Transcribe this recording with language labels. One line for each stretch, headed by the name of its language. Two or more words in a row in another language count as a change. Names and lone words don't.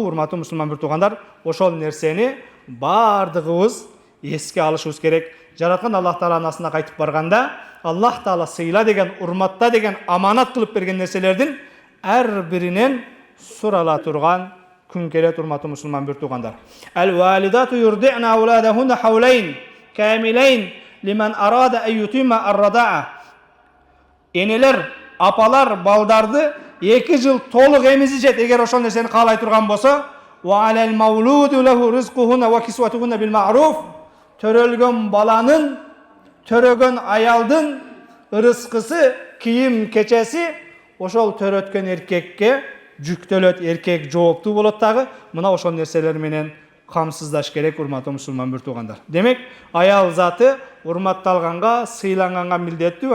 Kyrgyz: Урматтуу мусулман бир туугандар, ошол нерсени бардыгыбыз эске алышыбыз керек. Жараткан Аллах Тааланын астына кайтып барганда, Аллах Таала сыйла деген, урматта деген, аманат кылып берген нерселердин ар биринен сурала турган күн келет. Урматтуу мусулман бир туугандар,
Arabic: الوالدات يرضعن أولادهن حولين كاملين لمن أراد أن يتم الرضاعة.
Kyrgyz: Энелер, апалар балдарды 2 жыл толук эмизишет, эгер ошол нерсени каалай турган болсо.
Arabic: وعلى المولود له رزقهن وكسوتهن بالمعروف.
Kyrgyz: Төрөлгөн баланын, төрөгөн аялдын ырыскысы, кийим кечеси ошол төрөткөн эркекке жүктөлөт, эркек жооптуу болот дагы. Мына ошол нерселер менен камсыздаш керек. Урматтуу мусулман бир туугандар, демек аял заты урматталганга, сыйланганга милдеттүү.